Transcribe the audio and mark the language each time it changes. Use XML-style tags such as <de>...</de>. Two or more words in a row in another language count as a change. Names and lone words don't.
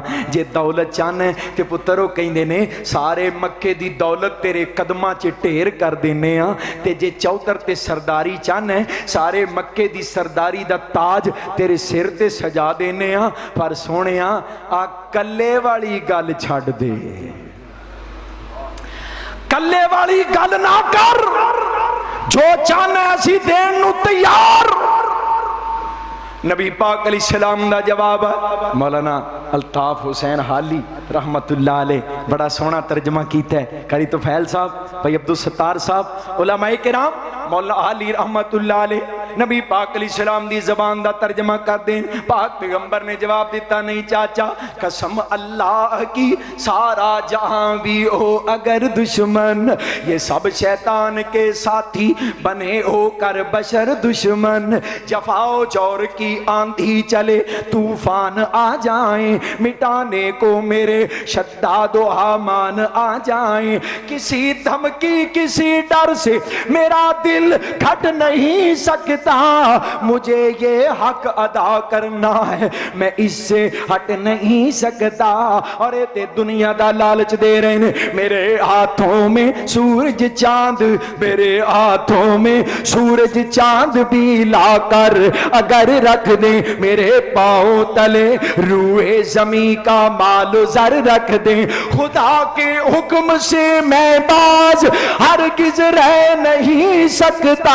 <pa>جے دولت چاہنا تے پتر وہ کہندے نے سارے مکے دی دولت تیرے قدماں چ ڈھیر کر دینے آ، تے جے چودھر تے سرداری چاہنا سارے مکے دی سرداری دا تاج تیرے سر تے سجا دینے آ، پر سوہنیا آ کلے والی گل چھڈ دے، کلے والی گل نہ کر، جو چاہنا اسی دین نوں تیار. نبی پاک علیہ السلام دا جواب مولانا الطاف حسین حالی رحمۃ اللہ علیہ بڑا سوہنا ترجمہ کیتا ہے، قاری طفیل صاحب، بھائی عبدالستار صاحب، علمائے کرام، مولا حالی رحمۃ اللہ علیہ نبی پاک علیہ السلام دی زبان دا ترجمہ کر دیں. پاک پیغمبر نے جواب دتا</pa> <ur>نہیں چچا قسم اللہ کی سارا جہاں بھی ہو اگر دشمن، یہ سب شیطان کے ساتھی بنے ہو کر بشر دشمن، جفاؤ چور کی آندھی چلے طوفان آ جائے، مٹانے کو میرے شداد و ہامان آ جائے، کسی دھمکی کسی ڈر سے میرا دل گھٹ نہیں سکتا, سکتا, مجھے یہ حق ادا کرنا ہے, میں اس سے ہٹ نہیں سکتا. اور</ur> <pa>تے دنیا دا لالچ</pa> <ur>دے رہے ہیں, میرے ہاتھوں میں سورج چاند, میرے ہاتھوں میں سورج چاند بھی لا کر اگر رکھ دیں, میرے پاؤں تلے روئے زمین کا مال و زر رکھ دیں, خدا کے حکم سے میں باز ہرگز رہ نہیں سکتا.</ur>